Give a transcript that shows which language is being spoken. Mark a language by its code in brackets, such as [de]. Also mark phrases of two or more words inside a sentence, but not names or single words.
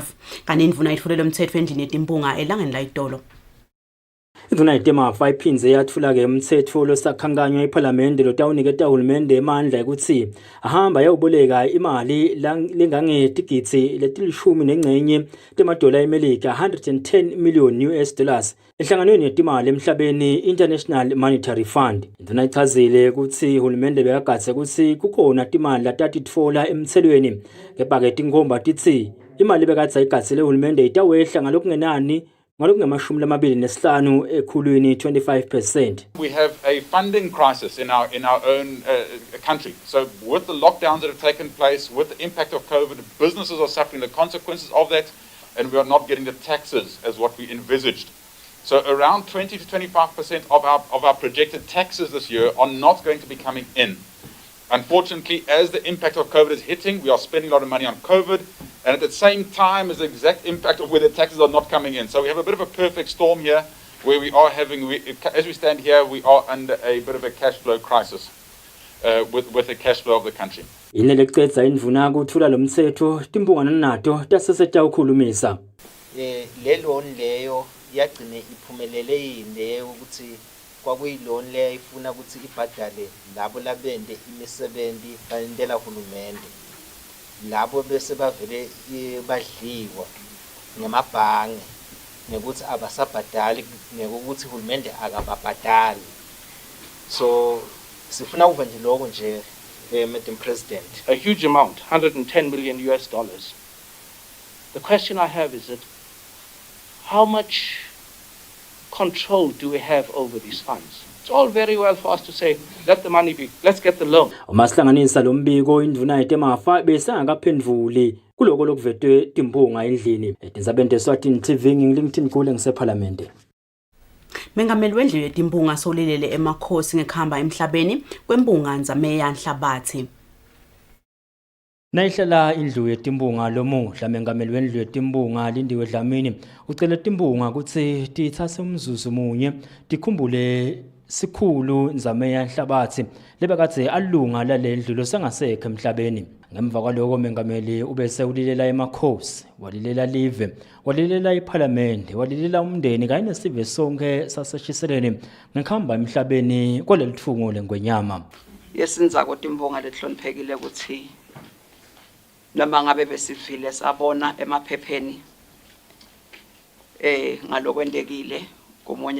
[ss] Kanti indvuna yetfule lo mtsetfo endlini yetimpunga elangeni layitolo. Indvuna yetemafa iphindze yathula-ke umtsetfo losakhanganywa iPhalamende lotawuniketa uhulumende emandla ekuthi ahamba yawuboleka imali lengangetigidzi letilishumi nencenye temadola eMelika $110 million enhlanganweni yetimali emhlabeni International Monetary Fund. Indvuna ichazile ukuthi uhulumende bekagadze ukuthi kukhona timali latatitfola emtselweni, kepha-ke tinkhomba tithi imali bekadze ayigadzile uhulumende itawehla ngalokungenani 25%. [en] We have a funding crisis in our own country. So with the lockdowns that have taken place, with the impact of COVID, businesses are suffering the consequences of that, and we are not getting the taxes as what we envisaged. So around 20 to 25% of our projected taxes this year are not going to be coming in. Unfortunately, as the impact of COVID is hitting, we are spending a lot of money on COVID, and at the same time is the exact impact of where the taxes are not coming in. So we have a bit of a perfect storm here, where we are having, as we stand here, we are under a bit of a cash flow crisis with the cash flow of the country. [ss] Ineleqedza indvuna kuthula lo mtsetfo timbungana nato tasesitawukhulumisa. Le loan leyo yagcine iphumelele yini ukuthi kwakuyilona leyo ifuna ukuthi ibhadale labo labende imisebenzi balindela uhulumende, labo bese bavele badliwa ngemabhange nekuthi abasabhadali nekuthi uhulumende akababhadali. So sifuna ukuva nje lokho nje [en] Madam President. A huge amount, $110 million. The question I have is that how much control do we have over these funds? It's all very well for us to say, let the money be, let's get the loan. [ss] Umasihlanganisa lo mbiko indvuna yetemafa bese angakaphendvuli kuloko lokuvetwe timpunga endlini. Etinzabeni Eswatini TV ngilingithini kule ngisephalamende. Mengameli wendlu yetimpunga solelele emakhosi ngekhamba emhlabeni kwempunga Nzameya Nhlabathi. Nayihlala indlu yetimpunga lomuhla mengameli wendlu yetimpunga Lindiwe Dlamini ucela timpunga ukuthi tithathe umzuzu munye tikhumbule sikhulu Nzameya Nhlabathi lebekade alunga lalendlu losengasekho emhlabeni. Ngemva kwaloko mengameli ubese ulilela emakhosi, walilela live, walilela iPhalamende, walilela umndeni kanye nesive sonke saseshiseleni ngekhamba emhlabeni kwalelithungo lengwenyama. Yesinza kotimbonga lehloniphekile ukuthi noma ngabe besifile sabona emaphepheni ngalokwendekile komunye